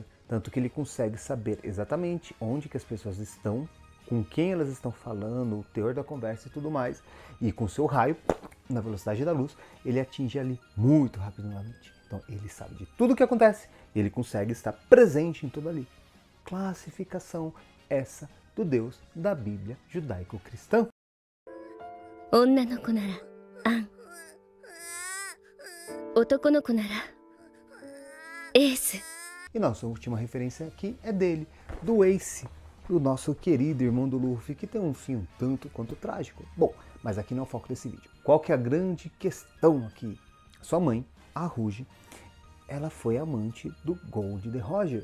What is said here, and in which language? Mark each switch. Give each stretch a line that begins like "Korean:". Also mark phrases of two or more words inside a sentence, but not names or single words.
Portuguese: Tanto que ele consegue saber exatamente onde que as pessoas estão, com quem elas estão falando, o teor da conversa e tudo mais. E com seu raio, na velocidade da luz, ele atinge ali muito rapidamente. Então ele sabe de tudo o que acontece e ele consegue estar presente em tudo ali. Classificação essa do Deus da Bíblia judaico-cristã.
Japanese: 女の子ならアン、男の子ならエース。
Portuguese: E nossa última referência aqui é dele, do Ace, o nosso querido irmão do Luffy, que tem um fim um tanto quanto trágico. Bom, mas aqui não é o foco desse vídeo. Qual que é a grande questão aqui? Sua mãe, a Rouge, ela foi amante do Gold de Roger.